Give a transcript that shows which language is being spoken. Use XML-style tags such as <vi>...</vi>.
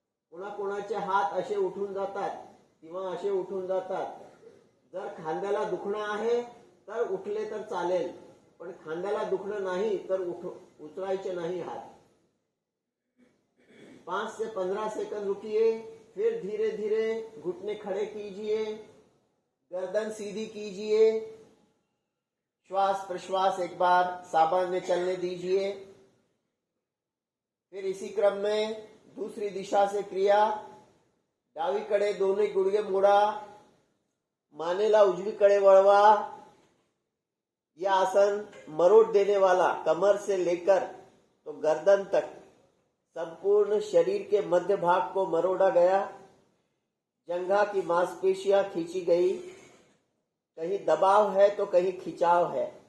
<mr>कोणाकोणाचे हात असे उठून जातात किंवा असे उठून जातात। जर खांद्याला दुखणं आहे तर उठले तर चालेल, पण खांद्याला दुखणं नाही तर उचलायचे</mr> <hi>नहीं हाथ। 5 से 15 सेकंड रुकिए। फिर धीरे धीरे घुटने खड़े कीजिए, गर्दन सीधी कीजिए। श्वास प्रश्वास एक बार सामान्य चलने दीजिए। फिर इसी क्रम में दूसरी दिशा से क्रिया।</hi> <mr>डावीकडे दोन्ही गुडघे मोडा, मानेला उजवीकडे वळवा।</mr> <hi>यह आसन मरोड़ देने वाला, कमर से लेकर तो गर्दन तक संपूर्ण शरीर के मध्य भाग को मरोड़ा गया। जंघा की मांसपेशियां खींची गई, कहीं दबाव है तो कहीं खिंचाव है।</hi>